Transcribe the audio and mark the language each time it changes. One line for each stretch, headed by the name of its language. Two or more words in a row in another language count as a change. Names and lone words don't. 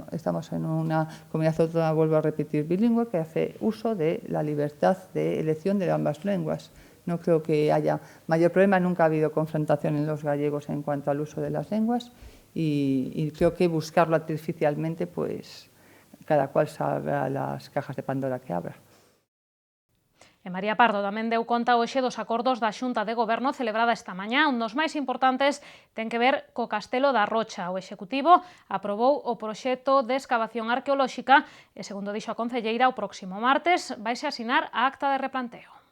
Spanish: Estamos en una comunidad autónoma, vuelvo a repetir, bilingüe, que hace uso de la libertad de elección de ambas lenguas. No creo que haya mayor problema, nunca ha habido confrontación en los gallegos en cuanto al uso de las lenguas y creo que buscarlo artificialmente, pues cada cual sabrá las cajas de Pandora que abra.
Galician: E María Pardo tamén deu conta hoxe dos acordos da Xunta de Goberno celebrada esta mañá. Un dos máis importantes ten que ver co Castelo da Rocha. O Executivo aprobou o proxecto de excavación arqueolóxica e, segundo dixo a concelleira, o próximo martes vaise asinar a acta de replanteo.